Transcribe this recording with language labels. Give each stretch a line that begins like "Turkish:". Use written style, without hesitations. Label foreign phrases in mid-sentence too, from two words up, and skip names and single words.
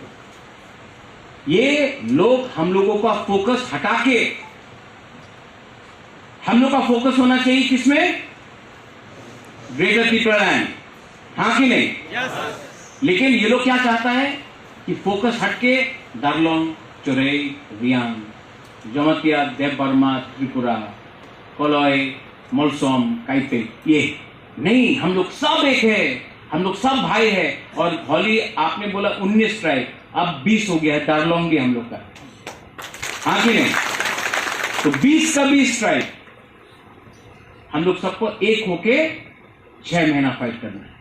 Hindi: ये लोग हम लोगों का फोकस हटा के, हम लोग का फोकस होना चाहिए किसमें? ग्रेटर टिप्रालैंड, हाँ कि नहीं? yes, लेकिन ये लोग क्या चाहता है कि फोकस हटके दार्लोंग, चोरई, रियांग, जमतिया, देवबर्मा, त्रिपुरा, कोलोय, मोलसोम, काइपे, ये नहीं, हम लोग सब एक है, हम लोग सब भाई है। और होली आपने बोला 19 ट्राइब, अब 20 हो गया है, दार्लोंग भी हम लोग का, हाँ कि नहीं? तो 20 का 20 ट्राइब हम लोग सबको एक होके 6 महीना फाइट करना है।